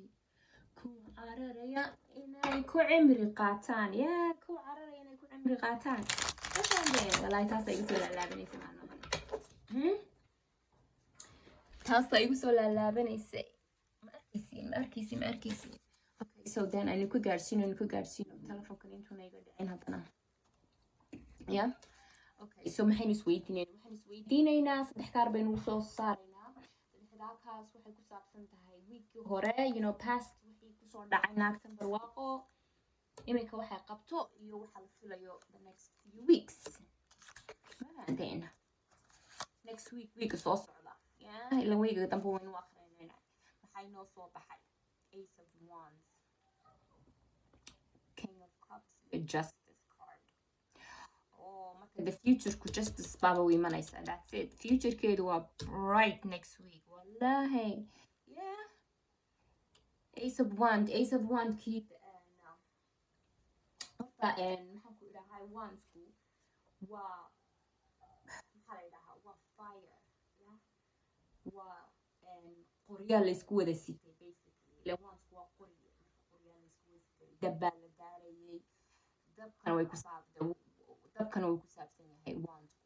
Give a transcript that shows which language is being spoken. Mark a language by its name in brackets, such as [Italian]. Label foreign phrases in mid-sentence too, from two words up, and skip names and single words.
[Somali] kuwa cararaya inay ku cimri qaataan. kuwa cararaya inay ku cimri qaataan. walahi taasa igu soo laalaabanaysay maalmahan. taasa igu soo laalaabanaysay. ma arkaysi. [English] okay, so then [Somali] aynu ku gaadhsiino telefonkan intuuna iga dhicin haddana. [English] okay, so [Somali] maxaynu isweydiinaynaa saddex kaar baynu soo saaraynaa. saddexdaa kaas waxay ku saabsan tahay wiigkii hore, past wixii kusoo dhacay naagtan barwaaqo, iminka waxay qabto iyo waxa la filayo [English] the next few weeks. [Somali] maanteen [English] next week [Somali] soo socda. ila wiiga dambe waynu akhrinaynaa. maxay noo soo baxay? [English] ace of wands, king of cups iyo justice card. [Somali] marka [English] the future [Somali] ku justice baaba u imanaysa. [English] that's it. [Somali] futurekeedu waa [English] bright next week [Somali] wallahi. [English] ace of wand [Somali] kii horta maxaan ku idhahay wandsku waa maxaa la idhahaa waa fire. waa qoryaa laysku wada sitay basically. ile wandsku waa qorye. marka qoryaa laysku wada sitay dabbaa la daarayay. dabkana way ku saabsan yahay wandsku.